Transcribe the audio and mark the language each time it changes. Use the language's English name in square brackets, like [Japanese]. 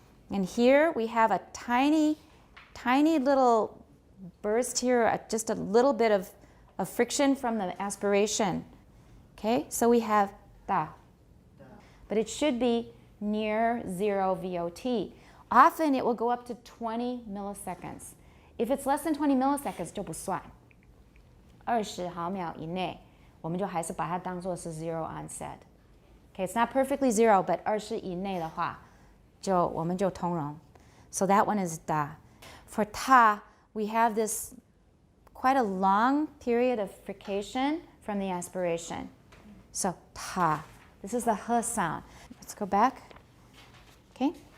[English] And here we have a tiny, tiny little burst here, just a little bit of friction from the aspiration. Okay, so we have da. But it should be near 0 VOT. Often it will go up to 20 milliseconds. If it's less than 20 milliseconds, [Chinese] 就不算。 20毫秒以内，我们就还是把它当作是 [English] zero onset. Okay, it's not perfectly zero, but [Chinese] 20以内的话，我们就通融. [English] So that one is da. For ta, we have this quite a long period of frication from the aspiration. So ta. This is the h sound. Let's go back. Okay.